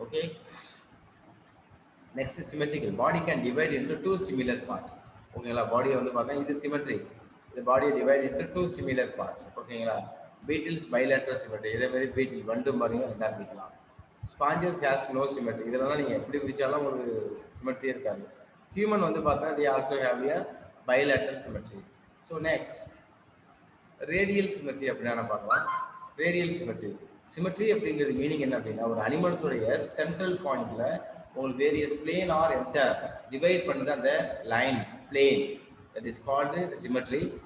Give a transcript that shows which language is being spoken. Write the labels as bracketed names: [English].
[English] Okay, next symmetrical. Body can divide into two similar part. [Tamil] ஓகேங்களா, பாடியை வந்து பார்த்தீங்கன்னா இது சிமெட்ரி, இது பாடியை [English] Divide into two similar part. [Tamil] ஓகேங்களா, பீட்டில்ஸ் பைலேட்ரல் சிமெட்ரி, இதே மாதிரி பீட்டில் வண்டு மாதிரியும் ரெண்டாக பிரிக்கலாம். [English] sponges has no symmetry, [Tamil] இதெல்லாம் நீங்கள் எப்படி பிரிச்சாலும் ஒரு சிமெட்ரி இருக்காது. [English] Human வந்து பார்த்தீங்கன்னா they also have a bilateral symmetry. [Tamil] So next radial symmetry அப்படின்னா பார்க்கலாம். ரேடியல் சிமெட்ரி, சிமெட்ரி அப்படிங்கிறது மீனிங் என்ன அப்படின்னா ஒரு அனிமல்ஸோடைய சென்ட்ரல் பாயிண்ட்ல உங்களுக்கு various plane R enter divide பண்ணுது அந்த line plane, [English] That is called symmetry.